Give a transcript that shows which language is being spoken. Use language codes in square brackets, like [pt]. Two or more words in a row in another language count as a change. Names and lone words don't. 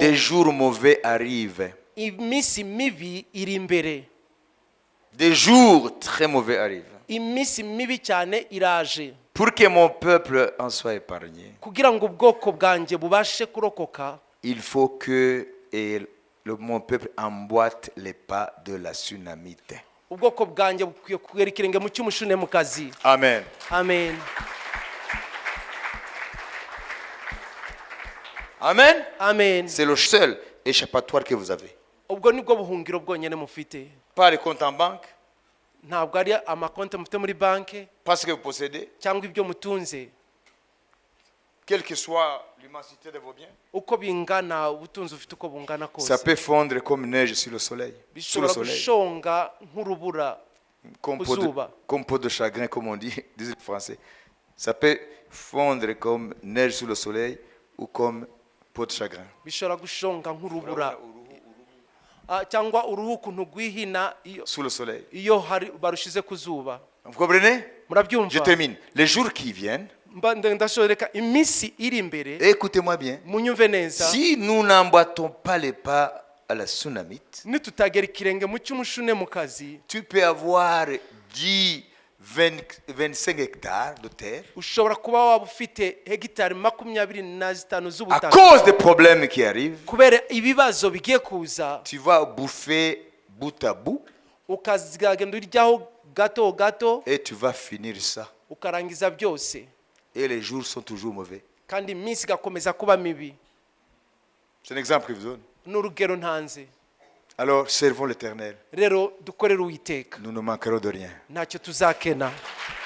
[fr] des jours mauvais arrivent. [rw] iminsi mibi iri imbere, [fr] Des jours très mauvais arrivent. [rw] iminsi mibi cyane iraje, [fr] Pour que mon peuple en soit épargné, [rw] kugira ngo ubwoko bwanjye bubashe kurokoka, [fr] il faut que mon peuple emboîte les pas de la tsunamite. [rw] ubwoko bwanjye bukwiye kugera ikirenge mu cy'umushunemukazi. [fr] Amen. [rw] Amen. [fr] Amen. [rw] Amen. [fr] C'est le seul échappatoire que vous avez. [rw] Ubwo nibwo buhungiro bwonyine mufite. [fr] Pas les comptes en banque, [rw] Ntabwo ari amakonti mufite muri banki [fr] pas ce que vous possédez, [rw] cyangwa ibyo mutunze, [fr] quelle que soit l'immensité de vos biens. [rw] uko bingana, ubutunzi ufite uko bungana [fr] Ça [rw] kose, [fr] peut fondre comme neige sur le soleil. Sous le [rw] bishobora [fr] soleil. [rw] gushonga nk'urubura [fr] Comme [rw] Uzuba. [fr] peau de chagrin, comme on dit, disent les Français. Ça peut fondre comme neige sur le soleil ou comme peau de chagrin. [rw] bishobora gushonga nk'urubura. Cyangwa uruhu ukuntu rwihina [fr] Sous le soleil. [rw] iyo barushize ku zuba. [fr] Vous comprenez? Je [rw] Murabyumva? [fr] termine. Les jours qui viennent, [rw] Ndashoreka iminsi iri imbere, [fr] écoutez-moi bien. [rw] munyumve neza, [fr] Si nous n'emboîtons pas les pas à la tsunamite, [rw] nitutagera ikirenge mu cy'umushunemukazi, [fr] tu peux avoir 10, 25 hectares de terre [rw] ushobora kuba waba ufite hegitari 25 [fr] à [rw] z'ubutaka, [fr] cause des problèmes qui arrivent. [rw] kubera ibibazo bigiye kuza, [fr] Tu vas bouffer bout à bout [rw] ukazagenda uryaho gato gato, [fr] et tu vas finir ça. [rw] ukarangiza byose, [fr] Et les jours sont toujours mauvais. [rw] kandi iminsi igakomeza kuba mibi. [fr] C'est un exemple que je vous donne. [rw] N'urugero ntanze. [fr] Alors, servons l'Éternel. [rw] Rero dukorere Uwiteka, [fr] Nous ne manquerons de rien. [rw] ntacyo tuzakena.